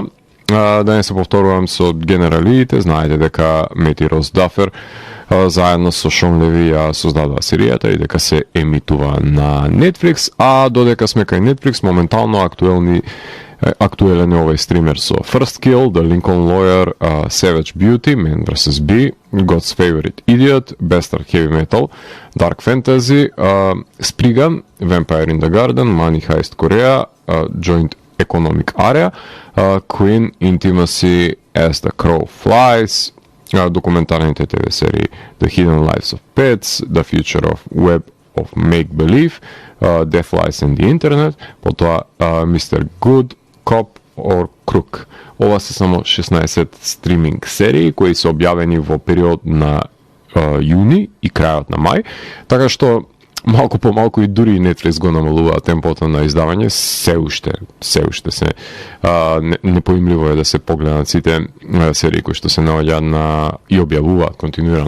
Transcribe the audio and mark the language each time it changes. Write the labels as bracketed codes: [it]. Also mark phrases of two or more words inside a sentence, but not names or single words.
[mk] Да не се повторувам со генералиите, знаете дека Мети Рос Дафер заедно со Шон Леви ја создадува серијата и дека се емитува на Netflix, а додека сме кај Netflix, моментално актуелен е овој стример со First Kill, The Lincoln Lawyer, Savage Beauty, Man vs. Bee, God's Favorite Idiot, Bastard Heavy Metal, Dark Fantasy, Spriggan, Vampire in the Garden, Money Heist Korea, Joint Economic Area, Queen, Intimacy, As the Crow Flies, документарните ТВ серии The Hidden Lives of Pets, The Future of Web of Make-Believe, Death Lies and the Internet, потоа Mr. Good, Cop or Crook. Ова се само 16 стриминг серии кои се објавени во период на јуни и крајот на мај, така што малку по малку и дури и Netflix го намалува темпото на издавање, се уште се непоимливо е да се погледнат сите серии кои што се наоѓаат и објавуваат континуирано